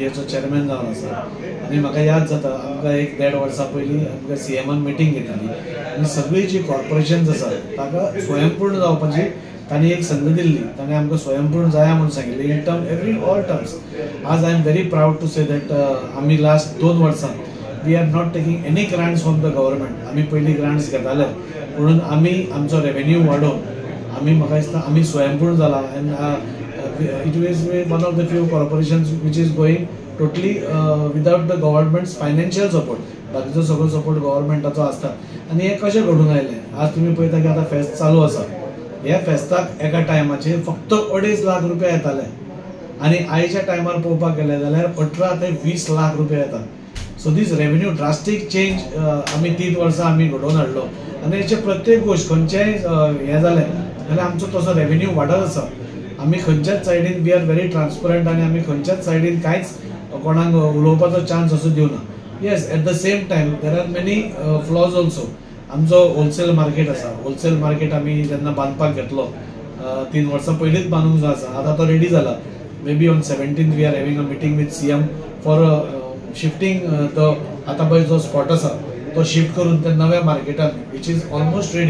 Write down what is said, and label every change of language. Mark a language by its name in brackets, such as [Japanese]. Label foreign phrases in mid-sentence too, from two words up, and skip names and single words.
[Konkani] चेअरमॅन जावन आसा आनी म्हाका याद जाता आमकां 1-1.5 वर्सां पयलीं आमकां CMन मिटींग घेतिल्ली आनी सगळीं जी कॉर्पोरेशन्स आसा ताका स्वयंपूर्ण जावपाची तांणी एक संद दिल्ली. ताणें आमकां स्वयंपूर्ण जाया म्हणून सांगिल्लें [English] in term all terms. आज I am very proud to say that [Konkani] आमी लास्ट 2 वर्सां [English] we are not taking any grants from the government. [Konkani] आमी पयलीं ग्रांट्स घेताले म्हणून आमी आमचो रेवेन्यू वाडोवन आमी म्हाका दिसता आमी स्वयंपूर्ण जाला. [English] And it is one of the few corporations which is going totally without the government's financial support. [Konkani] बाकीचो सगळो सपोर्ट गव्हर्मेंटाचो आसता. आनी हें कशें घडून आयलें, आज तुमी पळयता की आतां फेस्त चालू आसा. ह्या फेस्ताक एका टायमाचेर फक्त 2.5 लाख रुपया येताले आनी आयच्या टायमार पळोवपाक गेले जाल्यार 18 ते 20 लाख रुपया येतात. [English] so this revenue drastic change [Konkani] आमी 3 वर्सां आमी घडोवन हाडलो. आनी हेचे प्रत्येक गोश्ट खंयचेय हें जालें जाल्यार आमचो तसो रेवेन्यू वाडत आसा. आमी खंयच्याच सायडीन [English] we are very transparent [Konkani] आनी आमी खंयच्याच सायडीन कांयच कोणाक उलोवपाचो चान्स असो दिवना. [English] Yes, at the same time there are many flaws also. [Konkani] आमचो [English] wholesale market [Konkani] आसा. [English] wholesale market [Konkani] आमी जेन्ना बांदपाक घेतलो 3 वर्सां पयलींच बांदूंक जाय आसा. आतां तो रेडी जाला. [English] May be on 17th we are having a meeting with CM for shifting [Konkani] तो आतां पळय जो स्पॉट आसा तो शिफ्ट करून त्या नव्या मार्केटान [English] which is almost ready.